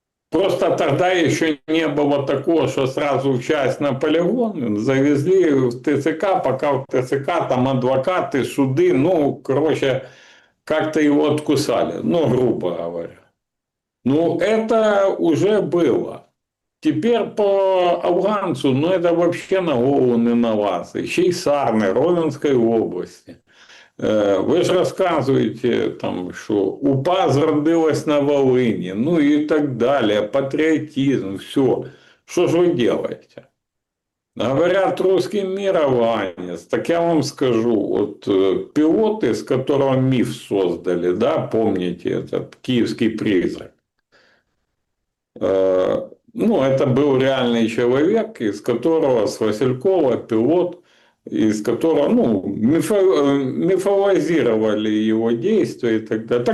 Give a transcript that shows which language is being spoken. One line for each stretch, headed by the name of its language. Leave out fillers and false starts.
Russian: Просто тогда еще не было такого, что сразу в часть на полигон завезли в ТЦК, пока в ТЦК там адвокаты, суды, ну, короче, как-то его откусали, ну, грубо говоря. Ну, это уже было. Теперь по афганцу, ну, это вообще на голову не на вас. Еще и Сарны, Ровенской области.
Ukrainian: Ви ж розказуєте, там, що УПА зродилась на Волині,
Russian: ну и так далее,
Ukrainian: патриотизм, все.
Russian: Что же вы делаете? Говорят, русский мир аванец. Так я вам скажу, вот пилот, из которого миф создали, да, помните, этот киевский призрак. Ну, это был реальный человек, из которого, с Василькова, пилот, из которого, ну, мифологизировали его действия и так далее.